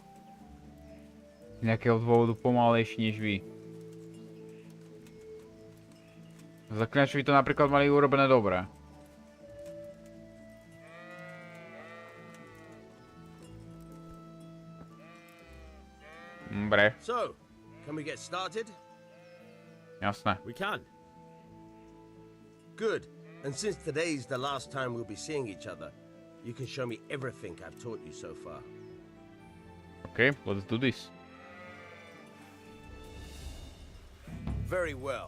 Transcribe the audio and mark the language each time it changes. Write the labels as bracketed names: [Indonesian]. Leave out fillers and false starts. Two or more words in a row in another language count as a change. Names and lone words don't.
[Slovak] Z nejakého dôvodu pomalejší než vy. Zaklinačovi to napríklad mali urobené dobre. Dobre. [English] So, can we get started? [Slovak] Jasné. [English] We can. Good. And since today's the last time we'll be seeing each other, you can show me everything I've taught you so far. Okay, let's do this. Very well.